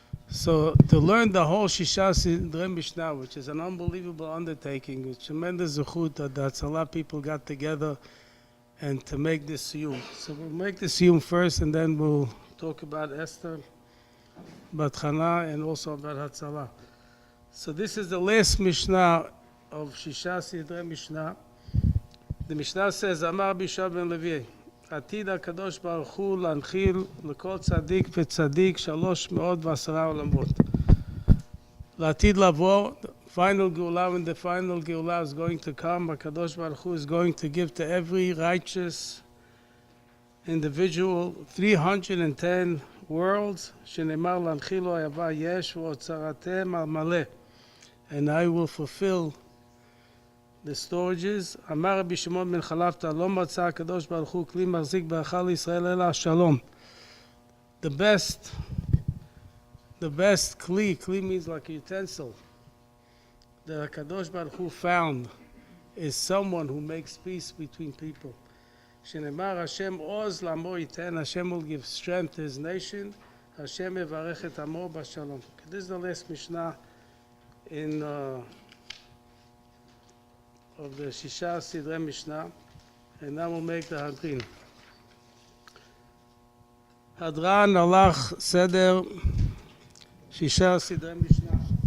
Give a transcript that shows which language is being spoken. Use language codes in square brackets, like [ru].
[en] So to learn the whole Shisha Sidrei Mishnah, which is an unbelievable undertaking, with tremendous zechut, that's a lot of people got together and to make this Siyum. So we'll make the Siyum first, and then we'll talk about Esther, Bat Chana, and also about Hatzalah. So this is the last Mishnah of Shisha Sidrei Mishnah. The Mishnah says, [he] Amar Bishab ben Levi, עתיד הקדוש ברוך הוא להנחיל לכל צדיק וצדיק 310 עולמות. לעתיד לבוא, [en] final גאולה, when the final גאולה is going to come, הקדוש ברוך הוא is going to give to every righteous individual 310 worlds, [he] שנאמר להנחילו היבה יש ואוצרתם על מלא. [en] And I will fulfill the storages. [he] אמר רבי שמעון בן חלפתא, לא מצא הקדוש ברוך הוא כלי מחזיק ברכה לישראל אלא השלום. [en] The best kli means like a utensil, that HaKadosh Baruch Hu found is someone who makes peace between people. [he] שנאמר השם עוז לעמו ייתן, [en] Hashem will give strength to his nation, [he] Hashem יברך את עמו בשלום. [en] This is the last Mishnah in of the Shisha Sidrei Mishnah, and now we'll make the Hadrin. Hadran הלך סדר Shisha Sidrei Mishnah.